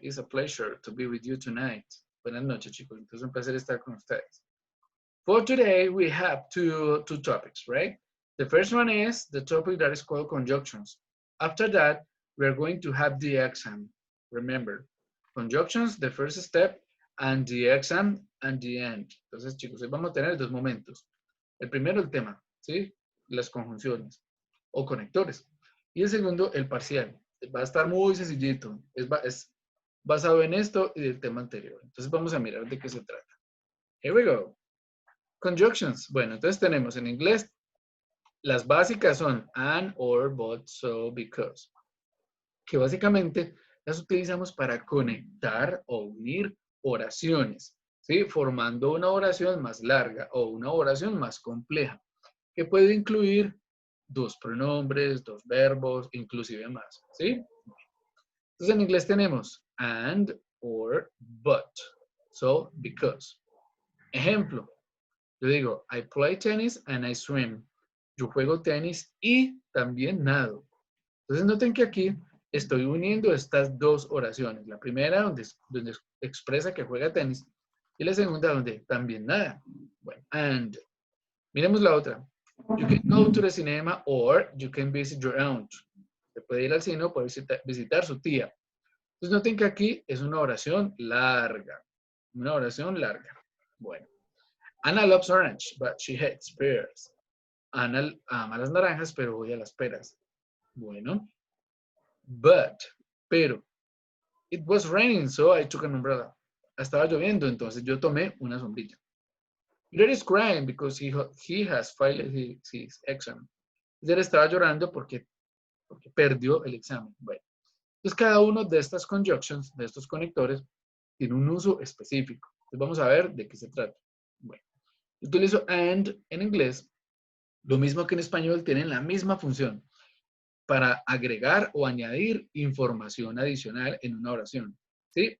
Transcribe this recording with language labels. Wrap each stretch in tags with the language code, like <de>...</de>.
<en>It's a pleasure to be with you tonight.</en> <es>Buenas noches, chicos. Entonces, un placer estar con ustedes.</es> <en>For today, we have two topics, right? The first one is the topic that is called conjunctions. After that, we are going to have the exam. Remember, conjunctions, the first step, and the exam and the end.</en> <es>Entonces, chicos, hoy vamos a tener dos momentos. El primero, el tema, ¿sí? Las conjunciones o conectores. Y el segundo, el parcial. Va a estar muy sencillito. Es basado en esto y del tema anterior. Entonces vamos a mirar de qué se trata.</es> <en>Here we go.</en> <es>Conjunctions. Bueno, entonces tenemos en inglés, las básicas son and, or, but, so, because. Que básicamente las utilizamos para conectar o unir oraciones, ¿sí? Formando una oración más larga o una oración más compleja, que puede incluir dos pronombres, dos verbos, inclusive más, ¿sí? Entonces en inglés tenemos and, or, but, so, because. Ejemplo, yo digo,</es> <en>I play tennis and I swim.</en> <es>Yo juego tenis y también nado. Entonces noten que aquí estoy uniendo estas dos oraciones. La primera donde expresa que juega tenis y la segunda donde también nada. Bueno, and. Miremos la otra.</es> <en>You can go to the cinema or you can visit your aunt.</en> <es>Se puede ir al cine o puede visitar su tía. Entonces noten que aquí es una oración larga. Una oración larga. Bueno.</es> <en>Anna loves orange, but she hates pears.</en> <es>Ana ama las naranjas, pero odia las peras. Bueno. But, pero.</es> <en>It was raining, so I took an umbrella.</en> <es>Estaba lloviendo, entonces yo tomé una sombrilla.</es> <en>Peter is crying because he has failed his exam.</en> <es>Peter estaba llorando porque perdió el examen. Bueno, entonces cada uno de estas conjunctions, de estos conectores, tiene un uso específico. Entonces vamos a ver de qué se trata. Bueno, utilizo and en inglés, lo mismo que en español, tienen la misma función para agregar o añadir información adicional en una oración. ¿Sí?</es>